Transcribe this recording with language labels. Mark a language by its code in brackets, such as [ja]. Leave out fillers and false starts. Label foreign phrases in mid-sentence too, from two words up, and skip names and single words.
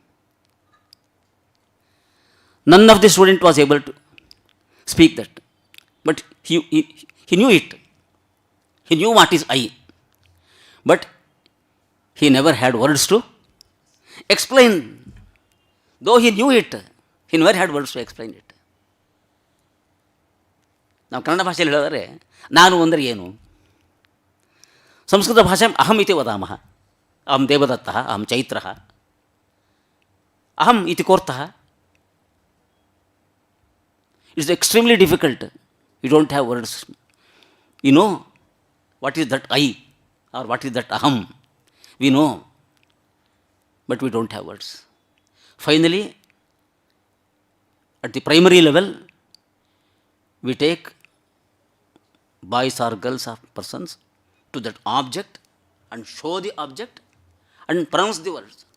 [en] None of the student was able to speak that. But he knew it. He knew what is I. But he never had words to explain. Though he knew it, he never had words to explain it. [kn] ನಾವು ಕನ್ನಡ ಭಾಷೆಯಲ್ಲಿ ಹೇಳಿದರೆ ನಾನು ಅಂದರೆ ಏನು? ಸಂಸ್ಕೃತ ಭಾಷೆ [sa] ಅಹಂ ಇತಿ ವದಾಮಃ. ಅಹಂ ದೇವದತ್ತಃ, ಅಹಂ ಚೈತ್ರಃ, ಅಹಂ ಇತಿ ಕೋರ್ತಃ. [en] It's extremely difficult. You don't have words. You know what is that I or what is that aham. We know, but we don't have words. Finally, at the primary level, we take boys or girls or persons to that object and show the object and pronounce the words.